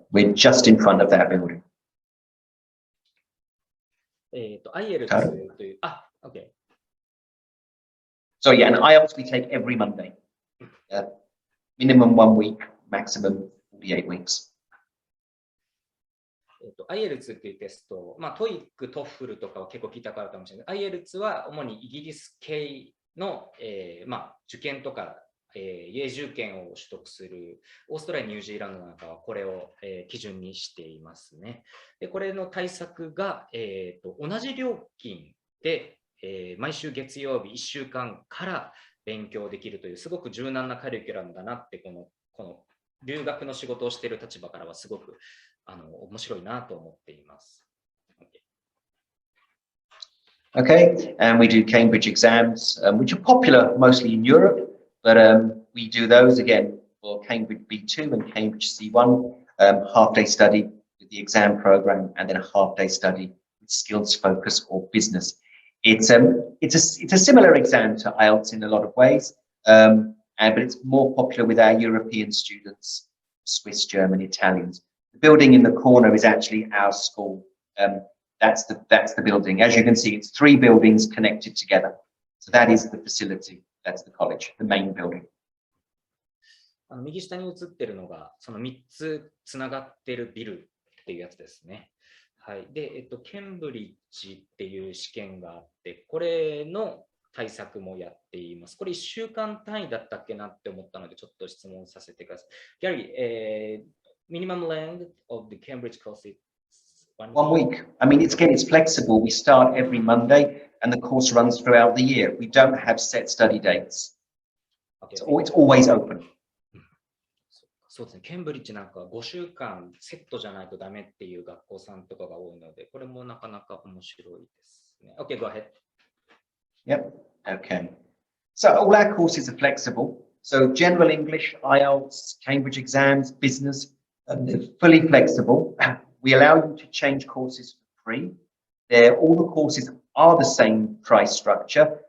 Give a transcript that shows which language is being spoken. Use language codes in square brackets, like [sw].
[en] We're just in front of that building. [ja] IELTS という、OK. [en] So yeah, and IELTS we take every Monday. Minimum 1 week, maximum 48 weeks. [ja] IELTS っていうテスト、TOEIC、TOEFL とかは結構聞いたからかもしれない。 IELTS は主にイギリス系の、受験とか、永住権を取得するオーストラリア、ニュージーランドなんかはこれを、基準にしていますね。で、これの対策が、同じ料金で、毎週月曜日1週間から勉強できるというすごく柔軟なカリキュラムだなってこの留学の仕事をしている立場からはすごく面白いなと思っています。 [en] Okay, and we do Cambridge exams, which are popular mostly in Europe, but we do those again for Cambridge B2 and Cambridge C1, half-day study with the exam program, and then a half-day study with skills focus or business. It's a similar exam to IELTS in a lot of ways, but it's more popular with our European students, Swiss, German, Italians. The building in the corner is actually our school. That's the building. As you can see, it's 3 buildings connected together. So that is the facility. That's the college, the main building. [ja] 右下に映っているのが、その3つつながっているビルっていうやつですね。はい。で、ケンブリッジっていう試験があって、これの対策もやっています。これ1週間単位だったっけなって思ったので、ちょっと質問させてください。 [en] Gary, minimum length of the Cambridge course is one week. I mean, it's flexible. We start every Monday and the course runs throughout the year. We don't have set study dates. Okay. So it's always open. [ja] そうですね。ケンブリッジなんか5週間セットじゃないとダメっていう学校さんとかが多いので、これもなかなか面白いですね。 [en] Okay, go ahead. Yep. Okay. So all our courses are flexible. So general English, IELTS, Cambridge exams, business, they're fully flexible. We allow you to change courses for free. All the courses are the same price structure.